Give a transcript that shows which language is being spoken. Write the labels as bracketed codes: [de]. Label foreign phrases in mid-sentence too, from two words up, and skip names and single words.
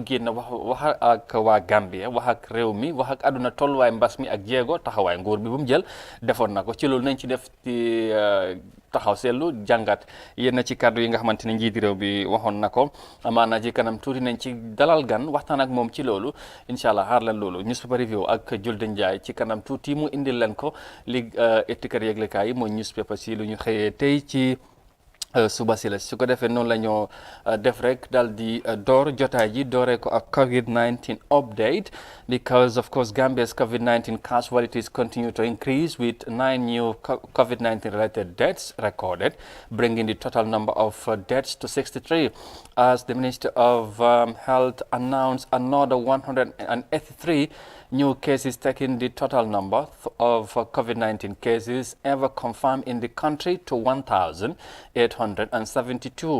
[wo] génn wax ak waa Gambia wax ak réew mi wax ak àdduna tolluwaay mbas mi ak jéego taxawaay nguur bi bu mu jël defoon na ko ci loolu nañ ci def ci taxaw seetlu jàngat yenn ci kàddu yi nga xamante ne njiiti réew bi waxoon na ko amaana ci kanam tuuti nañ ci dalal gan waxtaan ak moom ci loolu [ar] إن شاء الله [wo] xaar leen loolu [en] newspaper review [wo] ak Julden Njaay ci kanam tuuti mu indil leen ko li ettikar yëglekaay yi mooy newspaper si lu ñu xëyee tey ci suba si la su ko defee noonu la ñoo def rek daal di door jotaay ji dooree ko ak [en] COVID-19 update because of course Gambia's COVID-19 casualties continue to increase with 9 new COVID-19 related deaths recorded, bringing the total number of deaths to 63 as the Minister of Health announced another 183 new cases, taking the total number of COVID-19 cases ever confirmed in the country to 1,872.